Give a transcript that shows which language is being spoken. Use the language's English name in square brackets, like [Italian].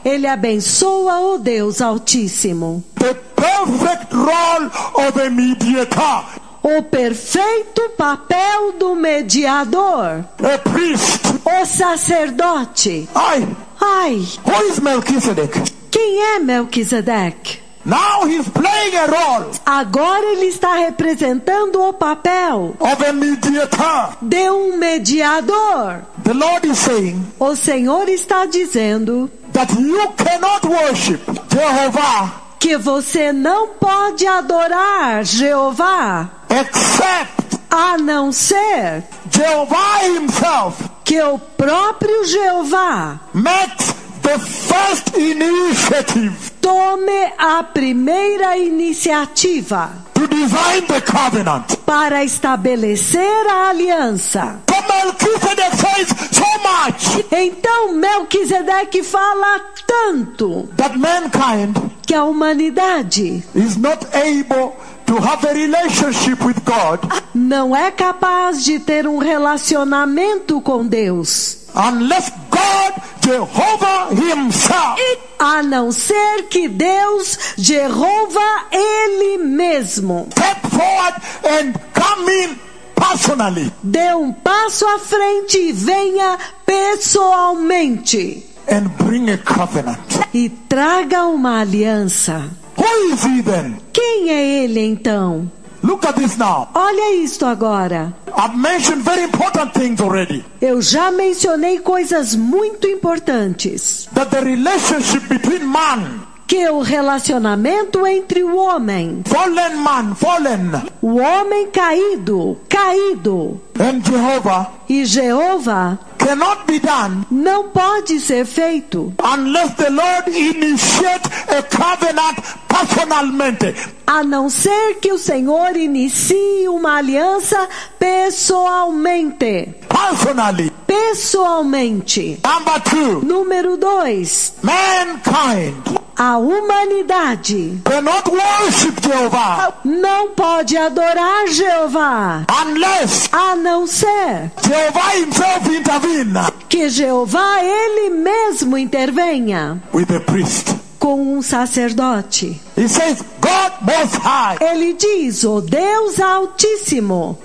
[Portuguese] ele abençoa o Deus Altíssimo. [English] The perfect role of a mediator, [Portuguese] O perfeito papel do mediador, [English] a priest. [Portuguese] o sacerdote. Ai, [English] Who is Melchizedek? [Portuguese] quem é Melquisedeque? [English] Now he's playing a role [Portuguese] Agora ele está representando o papel [English] of a mediator. [Portuguese] de um mediador. [English] The Lord is saying [Portuguese] O Senhor está dizendo [English] that you cannot worship Jehovah [Portuguese] que você não pode adorar Jeová, [English] except [Portuguese] a não ser [English] Jehovah himself [Portuguese] que o próprio Jeová [English] makes the first initiative [Portuguese] tome a primeira iniciativa [English] to design the covenant. [Portuguese] para estabelecer a aliança. [English] So Melchizedek says so much [Portuguese] Então Melquisedeque fala tanto [English] that mankind [Portuguese] que a humanidade [English] is not able to have a relationship with God [Portuguese] não é capaz de ter um relacionamento com Deus, [English] unless God, Jehovah himself, [Portuguese] a não ser que Deus, Jeová, Ele mesmo, [English] step forward and come in personally [Portuguese] dê um passo à frente e venha pessoalmente [English] and bring a covenant. [Portuguese] e traga uma aliança. [English] Who is he then? [Portuguese] Quem é Ele então? [English] Look at this now. [Portuguese] Olha isto agora. [English] I've mentioned very important things already. [Portuguese] Eu já mencionei coisas muito importantes. [English] That the relationship between man, [Portuguese] Que o relacionamento entre o homem, [English] fallen, [Portuguese] o homem caído, [English] and Jehovah [Portuguese] e Jeová [English] cannot be done [Portuguese] não pode ser feito [English] unless the Lord initiate a covenant personalmente. [Portuguese] a não ser que o Senhor inicie uma aliança pessoalmente. [English] Personally. [Portuguese] Pessoalmente. [English] Number 2, [Portuguese] Número 2. [English] mankind [Portuguese] A humanidade [English] cannot worship Jehovah [Portuguese] não pode adorar Jeová [English] unless [Portuguese] a não ser [English] Jehovah himself intervene [Portuguese] que Jeová ele mesmo intervenha [English] with the priest. [Portuguese] com um sacerdote. [English] He says, God Most High. [Portuguese] Ele diz, o Deus Altíssimo.